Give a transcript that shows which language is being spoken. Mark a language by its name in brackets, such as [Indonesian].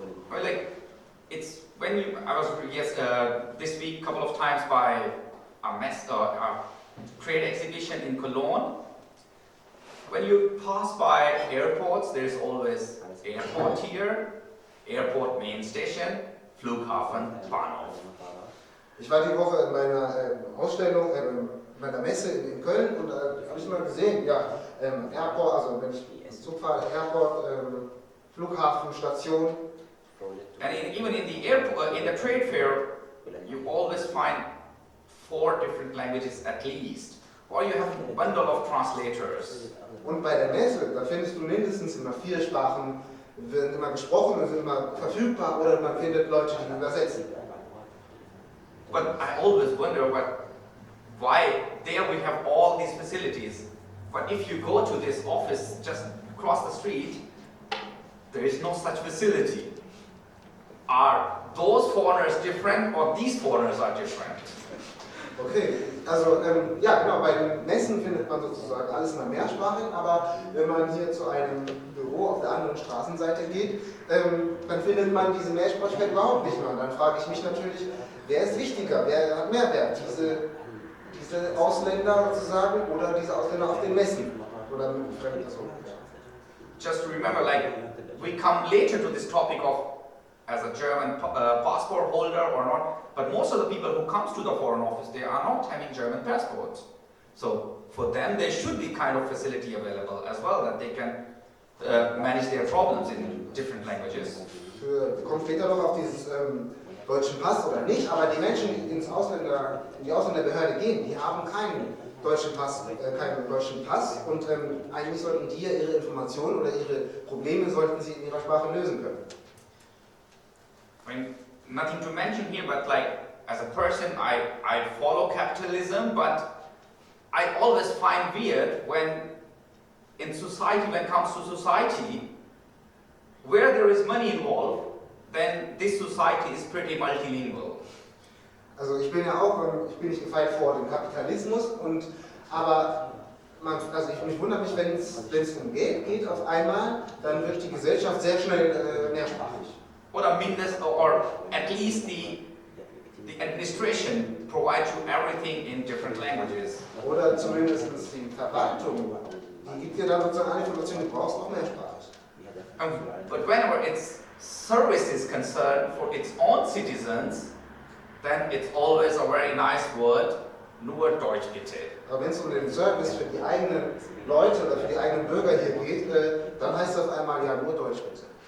[English] Well, like, it's when you, I was this week couple of times by a trade exhibition in Cologne. When you pass by airports, there's always airport here, airport main station, [German] Flughafen, Bahnhof. Ich war die Woche in meiner Ausstellung, meiner Messe in Köln und habe ich mal gesehen, Airport, also wenn ich Zug fahre, Airport, Flughafen, Station, [English] And even in the airport, in the trade fair, you always find 4 different languages at least. Or you have a bundle of translators. [German] Und bei der Messe, da findest du mindestens immer 4 Sprachen, werden immer gesprochen und sind immer verfügbar, oder man findet Leute, die übersetzen. [English] But I always wonder why there we have all these facilities. But if you go to this office just across the street, there is no such facility. Are those foreigners different or these foreigners are different? [German] Okay, also ja genau, bei den Messen findet man sozusagen alles immer mehrsprachig, aber wenn man hier zu einem Büro auf der anderen Straßenseite geht, dann findet man diese Mehrsprachigkeit überhaupt nicht mehr. Und dann frage ich mich natürlich, wer ist wichtiger, wer hat mehr Wert, diese Ausländer sozusagen oder diese Ausländer auf den Messen oder mit fremden Personen? [English] Just remember, like, we come later to this topic of as a German passport holder or not, but most of the people who comes to the foreign office, they are not having German passports. So for them, there should be kind of facility available as well, that they can manage their problems in different languages. [German] Wir kommen später noch auf dieses deutschen Pass oder nicht, aber die Menschen, die in die Ausländerbehörde gehen, die haben keinen deutschen Pass und eigentlich sollten die ja ihre Informationen oder ihre Probleme sollten sie in ihrer Sprache lösen können. [English] I mean, nothing to mention here, but like, as a person, I follow capitalism, but I always find weird when in society, when it comes to society, where there is money involved, then this society is pretty multilingual. [German] Also ich bin nicht gefeit vor dem Kapitalismus, aber mich wundert mich, wenn es um Geld geht auf einmal, dann wird die Gesellschaft sehr schnell mehrsprachig. [English] Or at least the administration provides you everything in different languages. [German] Oder zumindest die Verwaltung, die gibt dir dann sozusagen alle Informationen, du brauchst auch mehrsprachig. [English] But whenever its service is concerned for its own citizens, then it's always a very nice word, [German] nur Deutsch bitte. Aber wenn es um den Service für die eigenen Leute oder für die eigenen Bürger hier geht, dann heißt es auf einmal ja nur Deutsch bitte.